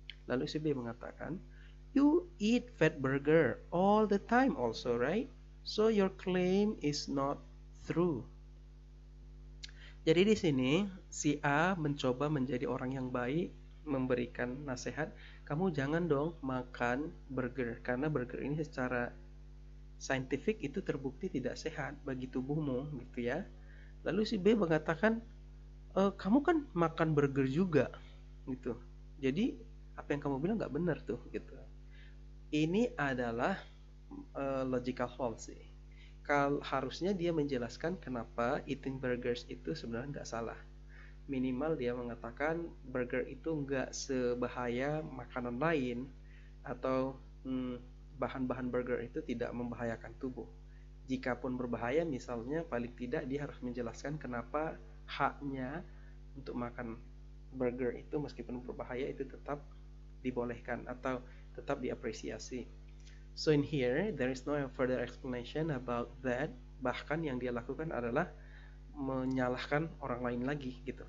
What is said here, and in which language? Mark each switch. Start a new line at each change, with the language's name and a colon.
Indonesian: Lalu si B mengatakan,
English: "You eat fat burger all the time also, right? So your claim is not true."
Indonesian: Jadi di sini si A mencoba menjadi orang yang baik, memberikan nasihat, kamu jangan dong makan burger karena burger ini secara saintifik itu terbukti tidak sehat bagi tubuhmu gitu ya. Lalu si B mengatakan, kamu kan makan burger juga gitu. Jadi apa yang kamu bilang nggak benar tuh gitu. Ini adalah logical fallacy. Harusnya dia menjelaskan kenapa
English: eating burgers
Indonesian: itu sebenarnya nggak salah. Minimal dia mengatakan burger itu nggak sebahaya makanan lain atau bahan-bahan burger itu tidak membahayakan tubuh. Jikapun berbahaya misalnya paling tidak dia harus menjelaskan kenapa haknya untuk makan burger itu meskipun berbahaya itu tetap dibolehkan atau tetap diapresiasi.
English: So in here there is no further explanation about that.
Indonesian: Bahkan yang dia lakukan adalah menyalahkan orang lain lagi gitu.